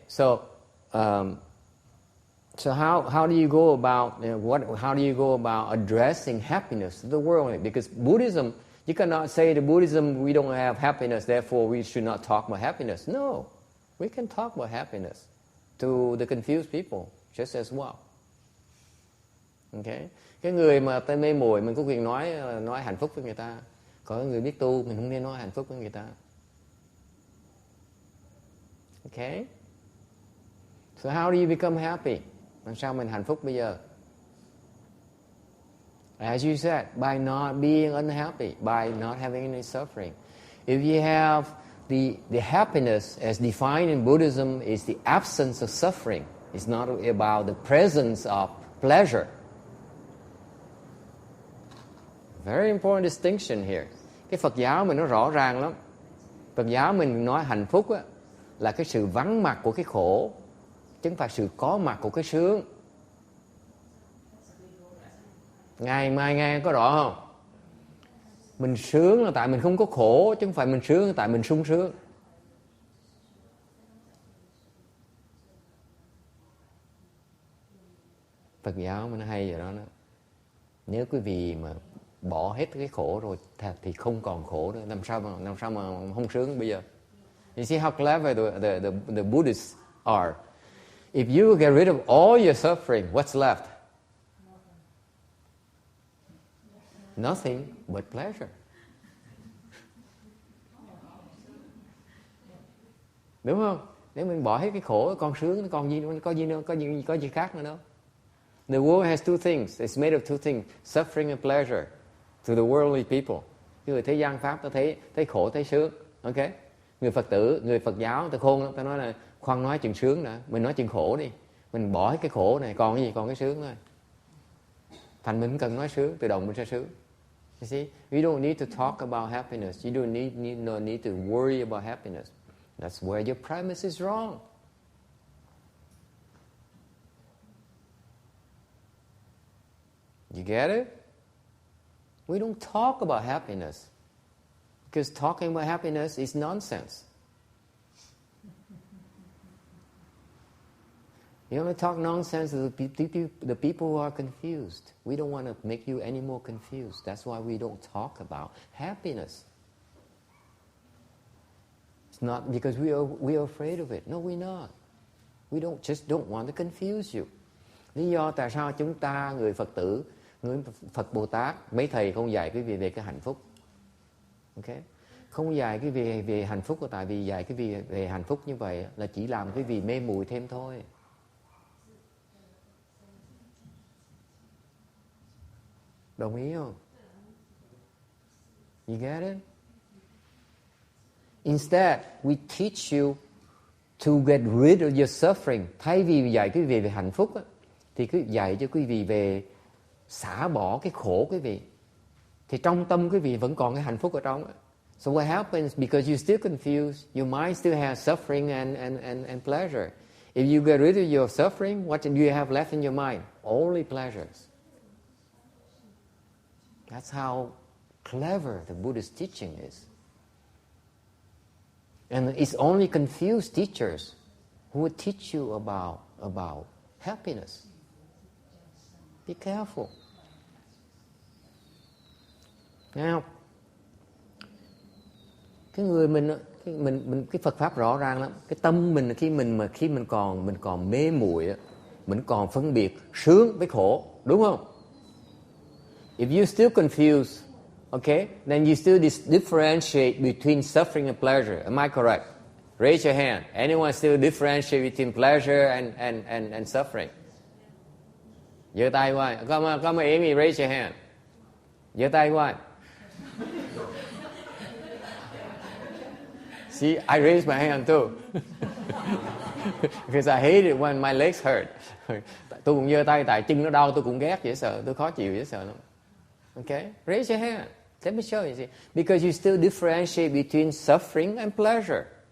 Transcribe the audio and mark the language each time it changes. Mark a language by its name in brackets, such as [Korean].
[English] So how do you go about How do you go about addressing happiness to the world? Because Buddhism, you cannot say to Buddhism we don't have happiness, therefore we should not talk about happiness. No, we can talk about happiness to the confused people just as well. Okay. [Vietnamese] Cái người mà ta mê muội mình có quyền nói hạnh phúc với người ta. Còn người biết tu mình không nên nói hạnh phúc với người ta. [English] Okay. So how do you become happy? [Vietnamese] Làm sao mình hạnh phúc bây giờ? [English] As you said, by not being unhappy, by not having any suffering. If you have the happiness as defined in Buddhism is the absence of suffering. It's not about the presence of pleasure. Very important distinction here. [Vietnamese] Cái Phật giáo mình nó rõ ràng lắm. Phật giáo mình nói hạnh phúc á, là cái sự vắng mặt của cái khổ, chứ không phải sự có mặt của cái sướng. Ngày mai nghe có rõ không? Mình sướng là tại mình không có khổ, chứ không phải mình sướng là tại mình sung sướng. Phật giáo mình hay vậy đó. Nếu quý vị mà bỏ hết cái khổ rồi thì không còn khổ nữa. Làm sao mà không sướng bây giờ? [English] You see how clever the Buddhists are. If you get rid of all your suffering, what's left? Nothing but pleasure. [Vietnamese] Đúng không? Nếu mình bỏ hết cái khổ, con sướng, nó còn gì nữa, có gì khác nữa đâu. [English] The world has two things. It's made of two things: suffering and pleasure. To the worldly people. [Vietnamese] Cái người thế gian pháp ta thấy khổ thấy sướng. Okay? Người Phật tử, người Phật giáo ta khôn lắm, ta nói là khoan nói chuyện sướng đã, mình nói chuyện khổ đi. Mình bỏ hết cái khổ này, còn cái gì? Còn cái sướng thôi. Thành mình cần nói sướng, tự động mình sẽ sướng. [English] You see, we don't need to talk about happiness. You don't need to worry about happiness. That's where your premise is wrong. You get it? We don't talk about happiness because talking about happiness is nonsense. You only talk nonsense to the people who are confused. We don't want to make you any more confused. That's why we don't talk about happiness. It's not because we are afraid of it. No, we're not. We don't want to confuse you. [Vietnamese] Lý do tại sao chúng ta, người Phật tử, người Phật Bồ Tát, mấy thầy không dạy quý vị về cái hạnh phúc. Okay? Không dạy quý vị về hạnh phúc là tại vì dạy quý vị về hạnh phúc như vậy là chỉ làm quý vị mê muội thêm thôi. Đồng ý không? [English] You get it? Instead, we teach you to get rid of your suffering. [Vietnamese] Thay vì dạy quý vị về hạnh phúc á, thì cứ dạy cho quý vị về xả bỏ cái khổ quý vị. Thì trong tâm quý vị vẫn còn cái hạnh phúc ở trong. [English] So what happens, because you're still confused, your mind still has suffering and pleasure. If you get rid of your suffering, what do you have left in your mind? Only pleasures. That's how clever the Buddhist teaching is. And it's only confused teachers who would teach you about happiness. Be careful. [Vietnamese] Now, cái người mình cái Phật pháp rõ ràng lắm. Cái tâm mình khi mình còn mê muội, mình còn phân biệt sướng với khổ, đúng không? [English] If you still confused, okay, then you still differentiate between suffering and pleasure. Am I correct? Raise your hand. Anyone still differentiate between pleasure and suffering? [Vietnamese] Giơ tay qua. [English] Come on, Amy, raise your hand. [Vietnamese] Giơ tay qua. [English] See, I raised my hand too. Because I hate it when my legs hurt. [Vietnamese] Tôi cũng giơ tay tại chân nó đau, tôi cũng ghét dễ sợ, tôi khó chịu dễ sợ lắm. [English] Okay? Raise your hand. Let me show you. See? Because you still differentiate between suffering and pleasure.